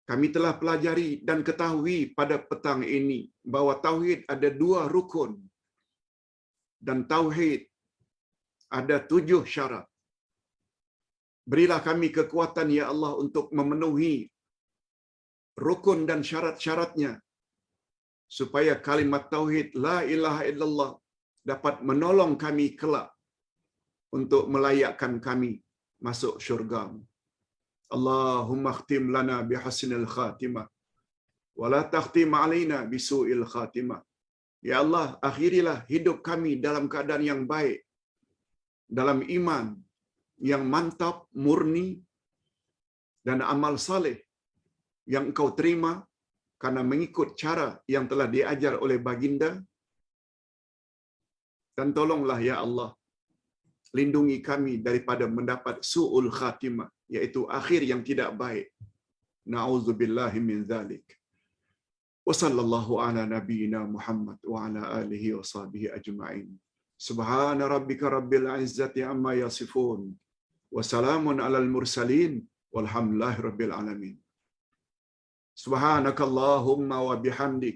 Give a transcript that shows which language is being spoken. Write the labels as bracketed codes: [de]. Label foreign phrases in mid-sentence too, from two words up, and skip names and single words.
[id] Kami telah pelajari dan ketahui pada petang ini bahwa tauhid ada 2 rukun dan tauhid ada 7 syarat. Berilah kami kekuatan ya Allah untuk memenuhi rukun dan syarat-syaratnya supaya kalimat tauhid [ar] لا إله إلا الله [id] dapat menolong kami kelak untuk melayakkan kami masuk syurga. [ar] اللهم اختم لنا بحسن الخاتمة ولا تختم علينا بسوء الخاتمة. [id] Ya Allah, akhirilah hidup kami dalam keadaan yang baik, dalam iman yang mantap, murni, dan amal saleh yang Engkau terima karena mengikut cara yang telah diajar oleh baginda. Dan tolonglah ya Allah, lindungi kami daripada mendapat [ar] سوء الخاتمة, [id] yaitu akhir yang tidak baik. [ar] نعوذ بالله من ذلك. وصلى الله على نبينا محمد وعلى آله وصحبه أجمعين. سبحان ربك رب العزة عما يصفون. وسلام على المرسلين والحمد لله رب العالمين. سبحانك اللهم وبحمدك.